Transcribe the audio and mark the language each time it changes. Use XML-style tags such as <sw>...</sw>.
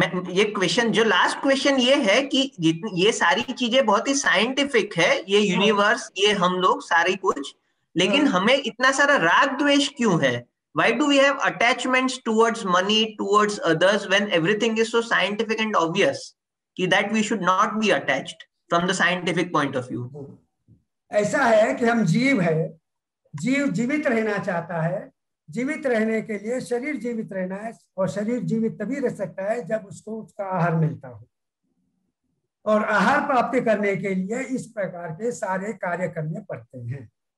<hi>ये क्वेश्चन, जो last question ये है कि ये सारी चीजें बहुत ही साइंटिफिक है, ये यूनिवर्स, ये हम लोग सारी कुछ, लेकिन हमें इतना सारा राग द्वेष क्यों है?</hi> <en>Why do we have attachments towards money, towards others, when everything is so scientific and obvious that we should not be attached from the scientific point of view?</en> <hi>ऐसा है कि हम जीव है, जीव जीवित रहना चाहता है। जीवित रहने के लिए शरीर जीवित रहना है, और शरीर जीवित तभी रह सकता है जब उसको उसका आहार मिलता हो। और आहार प्राप्ति करने के लिए इस प्रकार के सारे कार्य करने पड़ते हैं।</hi>